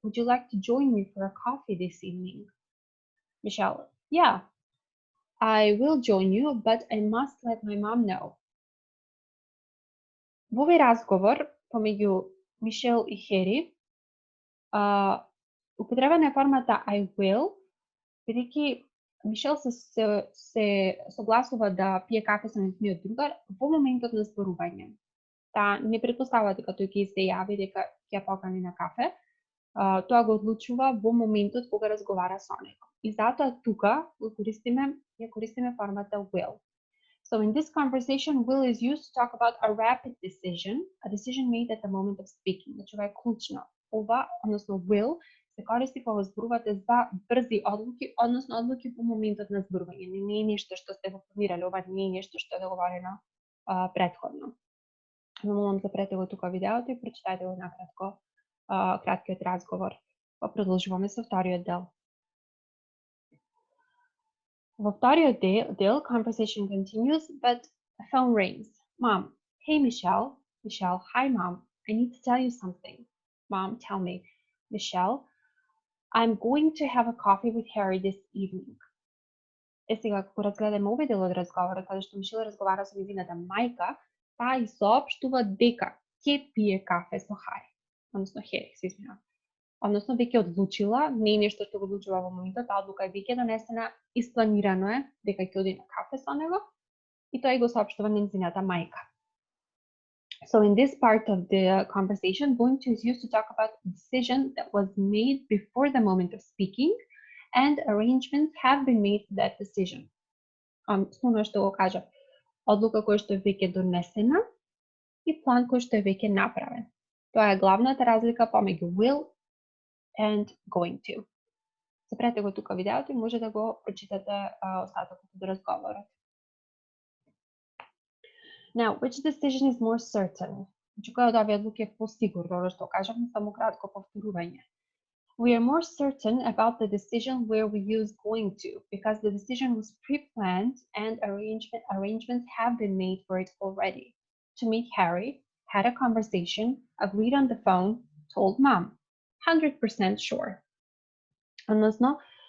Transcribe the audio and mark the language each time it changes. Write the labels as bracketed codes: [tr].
[en] Would you like to join me for a coffee this evening? Michelle. Yeah. I will join you, but I must let my mom know. [mk] Во овој разговор помеѓу Мишел и Хери употребена е формата I will, бидејќи Мишел се согласува да пие кафе со нејзиниот другар во моментот на зборување. Таа не претпоставува дека тој ќе се јави дека ќе ја покани на кафе. Тоа го одлучува во моментот кога разговара со него. И затоа тука ја користиме формата will. [en] So in this conversation, will is used to talk about a rapid decision, a decision made at the moment of speaking. [mk] Значи, ова е клучно. Ова, односно will, се користи кога зборувате за брзи одлуки, односно одлуки во моментот на зборување. Не е нешто што сте го планирали, ова не е нешто што е договорено претходно. Молам запрете го тука видеото и прочитајте го накратко краткиот разговор. Па продолжуваме со вториот дел. Во вториот дел, [en] conversation continues, but a phone rings. Mom. Hey, Michelle. Michelle. Hi, Mom. I need to tell you something. Mom, tell me. Michelle. I'm going to have a coffee with Harry this evening. [mk] Е сега, кога разгледаме овој дел од разговорот, каде што Мишел разговара со нејзината мајка, таа и соопштува дека ќе пие кафе со Хари. Односно Хери, се извинувам. Односно, веќе одлучила, не е нешто што го одлучува во моментот, таа одлука е веќе донесена, испланирано е дека ќе оди на кафе со него и тоа и го соопштува нејзината мајка. [en] So in this part of the conversation, going to is used to talk about a decision that was made before the moment of speaking and arrangements have been made for that decision. [mk] Ствено што го кажа, одлука која што е веќе донесена и план кој што е веќе направен. Тоа е главната разлика помеѓу will and going to. Запрете го тука видеото и може да го прочитате остатокот од разговорот. [en] Now, which decision is more certain? [mk] Значи, која од овие одлуки е посигурно, што кажам, само кратко повторување. [en] We are more certain about the decision where we use going to because the decision was pre-planned and arrangements have been made for it already. To meet Harry, had a conversation, agreed on the phone, told Mom. 100% sure. Односно,